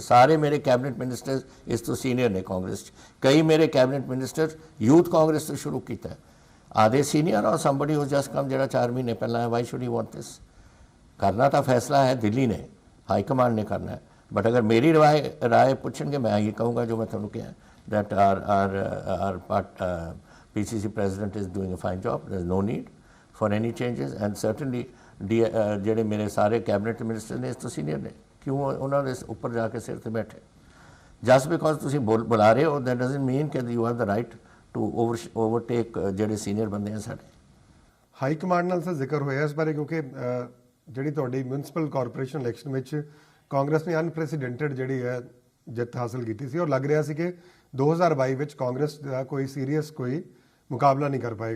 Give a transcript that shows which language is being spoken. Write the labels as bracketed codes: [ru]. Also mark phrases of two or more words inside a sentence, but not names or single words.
[pa] ਸਾਰੇ ਮੇਰੇ [en] cabinet minister [pa] ਇਸ ਤੋਂ ਸੀਨੀਅਰ ਨੇ ਕਾਂਗਰਸ 'ਚ। ਕਈ ਮੇਰੇ [en] cabinet minister [pa] ਯੂਥ ਕਾਂਗਰਸ ਤੋਂ ਸ਼ੁਰੂ ਕੀਤਾ। ਆਦੇ [en] senior or somebody who just come [pa] ਜਿਹੜਾ 4 ਮਹੀਨੇ ਪਹਿਲਾਂ ਹੈ। [en] Why should he want this? [pa] ਕਰਨਾ ਤਾਂ ਫੈਸਲਾ ਹੈ ਦਿੱਲੀ ਨੇ, [en] high command [pa] ਨੇ ਕਰਨਾ ਹੈ। ਬਟ ਅਗਰ ਮੇਰੀ ਰਾਏ ਪੁੱਛਣਗੇ ਮੈਂ ਇਹ ਕਹੂੰਗਾ ਜੋ ਮੈਂ ਤੁਹਾਨੂੰ ਕਿਹਾ, [en] that our PCC president is doing a fine job. There is no need for any changes and certainly [pa] ਜਿਹੜੇ ਮੇਰੇ ਸਾਰੇ [en] cabinet minister [pa] ਨੇ ਇਸ ਤੋਂ ਸੀਨੀਅਰ ਨੇ। ਕਿਉਂ ਉਹਨਾਂ ਦੇ ਉੱਪਰ ਜਾ ਕੇ ਸਿਰ ਤੇ ਬੈਠੇ? [en] just because [pa] ਤੁਸੀਂ ਬੁਲਾ ਰਹੇ ਹੋ [en] that doesn't mean [pa] ਕਿ [en] you have the right to overtake [pa] ਜਿਹੜੇ ਸੀਨੀਅਰ ਬੰਦੇ ਆ ਸਾਡੇ। [en] high command [pa] ਨਾਲ ਸਰ ਜ਼ਿਕਰ ਹੋਇਆ ਇਸ ਬਾਰੇ ਕਿਉਂਕਿ ਜਿਹੜੀ ਤੁਹਾਡੀ [en] municipal corporation election [pa] ਵਿੱਚ ਕਾਂਗਰਸ ਨੇ ਅਨਪ੍ਰੈਸੀਡੈਂਟਡ ਜਿਹੜੀ ਹੈ ਜਿੱਤ ਹਾਸਲ ਕੀਤੀ ਸੀ ਔਰ ਲੱਗ ਰਿਹਾ ਸੀ ਕਿ 2022 ਵਿੱਚ ਕਾਂਗਰਸ ਦਾ ਕੋਈ ਸੀਰੀਅਸ ਕੋਈ ਮੁਕਾਬਲਾ ਨਹੀਂ ਕਰ ਪਾਏਗਾ।